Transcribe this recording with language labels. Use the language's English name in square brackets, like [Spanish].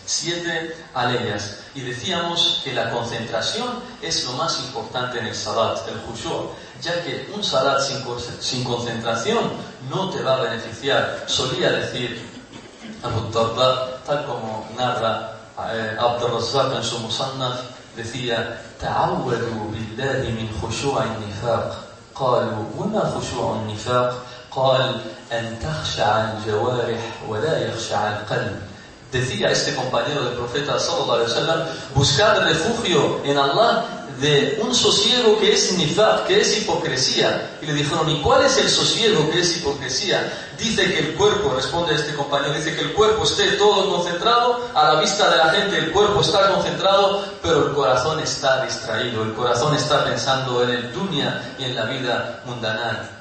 [Spanish] Siete aleyas. Y decíamos que la concentración es lo más importante en el Sabbat, el Khushu', ya que un Sabbat sin concentración no te va a beneficiar. Solía decir Abu Darda, tal como narra Abd al-Razzaq en su Musannaf, decía: [Arabic] تعودوا بالله من خشوع النفاق. قالوا: وما خشوع النفاق؟ قال: أن تخشع الجوارح ولا يخشع القلب. [Spanish] Decía este compañero del profeta sallallahu alaihi wasallam: buscar refugio en Allah de un sosiego que es nifaq, que es hipocresía. Y le dijeron: ¿y cuál es el sosiego que es hipocresía? Dice que el cuerpo, responde este compañero, dice que el cuerpo esté todo concentrado, a la vista de la gente el cuerpo está concentrado, pero el corazón está distraído, el corazón está pensando en el dunya y en la vida mundana.